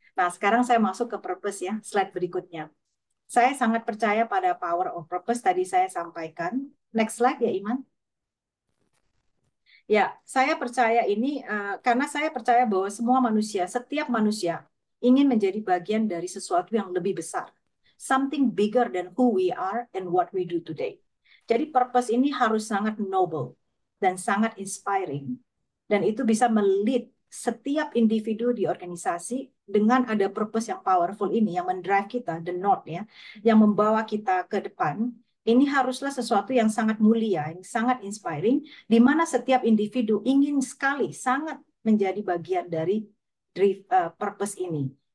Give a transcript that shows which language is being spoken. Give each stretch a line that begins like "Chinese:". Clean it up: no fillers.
Indonesian: Nah, sekarang saya masuk ke purpose ya, slide berikutnya. Saya sangat percaya pada power of purpose, tadi saya sampaikan. Next slide ya, Iman. Ya, saya percaya ini karena saya percaya bahwa semua manusia, setiap manusia ingin menjadi bagian dari sesuatu yang lebih besar.
English: Something bigger than who we are and what we do today.
Indonesian: Jadi purpose ini harus sangat noble dan sangat inspiring. Dan itu bisa melead setiap individu di organisasi dengan ada purpose yang powerful ini, yang mendrive kita, the north ya, yang membawa kita ke depan. Ini haruslah sesuatu yang sangat mulia, yang sangat inspiring, di mana setiap individu ingin sekali sangat menjadi bagian dari purpose ini.